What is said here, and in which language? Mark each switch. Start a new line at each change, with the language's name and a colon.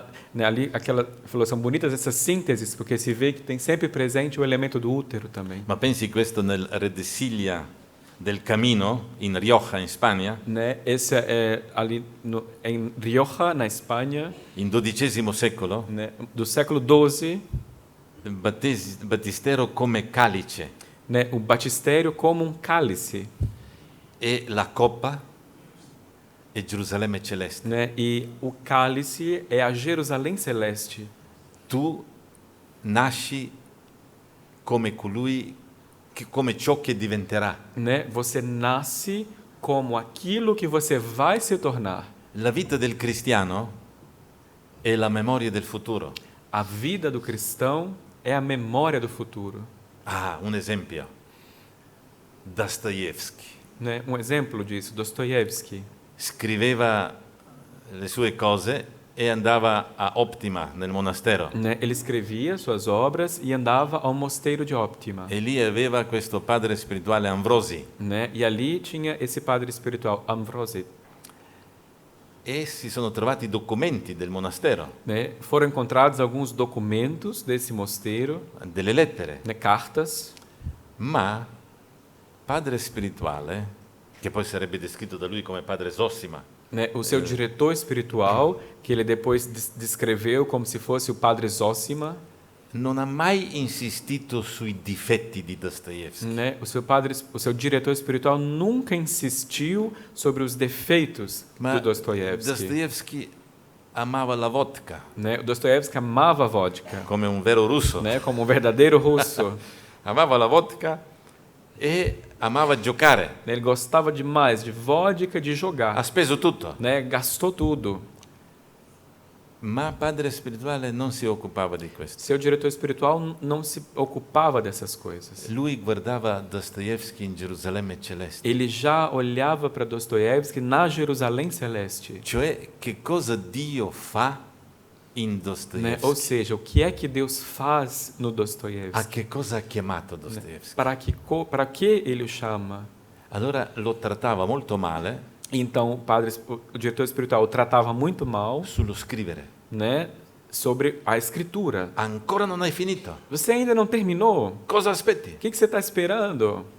Portuguese: né, ali aquela falou, são bonitas essas sínteses, porque se vê que tem sempre presente o elemento do útero também.
Italian: Ma pensi questo nel Redesiglia del Camino, in Rioja, in Spagna,
Portuguese: Né? Esse é ali em Rioja, na Espanha,
Italian: in XII secolo,
Portuguese: né? Do século XII,
Italian: battistero come calice
Portuguese: né? O batistério como um cálice,
Italian: e la coppa è Gerusalemme celeste.
Portuguese: né? E o cálice é a Jerusalém celeste.
Italian: Tu nasci come colui, come ciò che diventerà.
Portuguese: Né? Você nasce como aquilo que você vai se tornar.
Italian: La vita del cristiano è la memoria del futuro.
Portuguese: A vida do cristão é a memória do futuro.
Italian: Ah, un esempio. Dostoevsky
Portuguese: Né? Um exemplo disso, Dostoiévski.
Italian: scriveva le sue cose e andava a Optima, nel monastero.
Portuguese: Né? Ele escrevia suas obras e andava ao mosteiro de Óptima.
Italian: E lì aveva questo padre spirituale Ambrosi.
Portuguese: Né? E ali tinha esse padre espiritual, Ambrosi.
Italian: E si sono trovati documenti del monastero,
Portuguese: Né? Foram encontrados alguns documentos desse mosteiro,
Italian: delle lettere.
Portuguese: né? Cartas,
Italian: Ma padre spirituale, che poi sarebbe descritto da lui come padre Zossima,
Portuguese: né? O seu diretor espiritual, que ele depois descreveu como se fosse o padre Zósima,
Italian: non ha mai insistito sui difetti di Dostoevsky.
Portuguese: né? O seu diretor espiritual nunca insistiu sobre os defeitos
Italian: Ma
Portuguese: do Dostoiévski.
Italian: Dostoevsky amava la vodka,
Portuguese: Né? O Dostoiévski amava a vodka,
Italian: come un vero russo.
Portuguese: né? Como um verdadeiro russo.
Italian: Amava la vodka e amava giocare.
Portuguese: Ele gostava demais de vodka, de
Italian: Ha
Portuguese: jogar,
Italian: speso tutto.
Portuguese: né? Gastou tudo.
Italian: Ma padre spirituale non si occupava di questo.
Portuguese: Seu diretor espiritual não se ocupava dessas coisas.
Italian: Lui guardava Dostoevsky in Gerusalemme celeste.
Portuguese: Ele já olhava para Dostoiévski na Jerusalém celeste,
Italian: Cioè, che cosa Dio fa in
Portuguese: né?
Italian: Dostoevsky?
Portuguese: Ou seja, o que é que Deus faz no A Dostoiévski?
Italian: che cosa ha chiamato Dostoevsky?
Portuguese: Para que ele o chama?
Italian: Allora lo trattava molto male
Portuguese: Então o diretor espiritual o tratava muito mal,
Italian: sullo scrivere.
Portuguese: né? Sobre a escritura.
Italian: Ancora non hai finito.
Portuguese: Você ainda não terminou?
Italian: Cosa aspetti?
Portuguese: O que você está esperando?